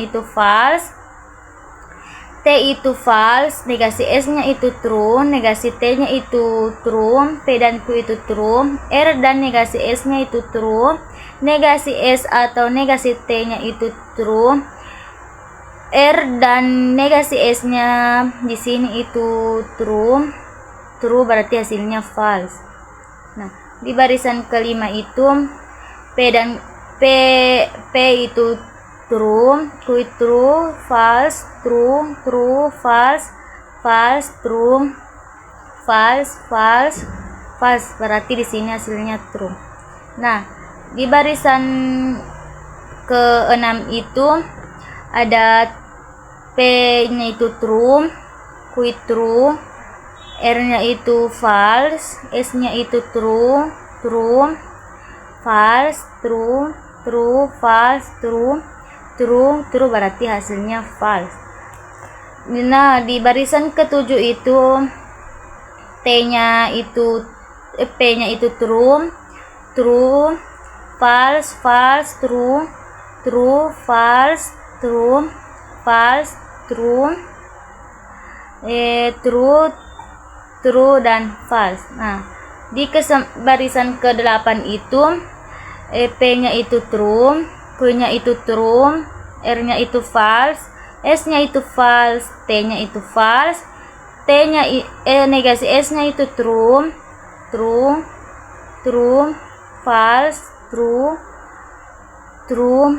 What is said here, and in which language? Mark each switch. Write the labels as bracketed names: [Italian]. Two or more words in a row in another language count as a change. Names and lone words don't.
[Indonesian] itu false, T itu false, negasi S-nya itu true, negasi T-nya itu true, P dan Q itu true, R dan negasi S-nya itu true, negasi S atau negasi T-nya itu true, R dan negasi S-nya di sini itu true berarti hasilnya false. Nah, di barisan kelima itu P itu true, Q [English] true, false, true, false, true, false, [Indonesian] berarti di sini hasilnya true. Nah, di barisan keenam itu ada P-nya itu true, Q true, R-nya itu false, S-nya itu [English] true, false, false, true [Indonesian] berarti hasilnya false. Nah, di barisan ketujuh itu P-nya itu [English] true, false, true, false, true, [Indonesian] dan false. Nah, di barisan ke-8 itu P-nya itu true, Q-nya itu true, R-nya itu false, S-nya itu false, T-nya itu false, negasi S-nya itu [English] true, false, true.